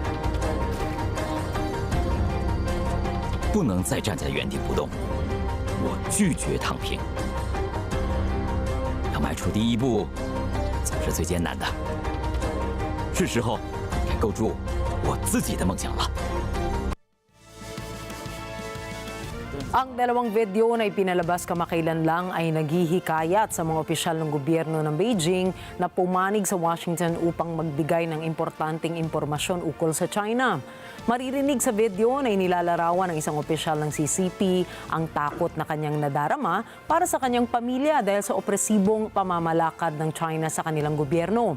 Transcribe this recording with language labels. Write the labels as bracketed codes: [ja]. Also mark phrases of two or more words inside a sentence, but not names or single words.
[zh] 不能再站在原地不动，我拒绝躺平。要迈出第一步，总是最艰难的。是时候该构筑我自己的梦想了。 [tl] Ang dalawang video na ipinalabas kamakailan lang ay naghihikayat sa mga opisyal ng gobyerno ng Beijing na pumanig sa Washington upang magbigay ng importanteng impormasyon ukol sa China. Maririnig sa video na inilalarawan ng isang opisyal ng CCP ang takot na kanyang nadarama para sa kanyang pamilya dahil sa opresibong pamamalakad ng China sa kanilang gobyerno.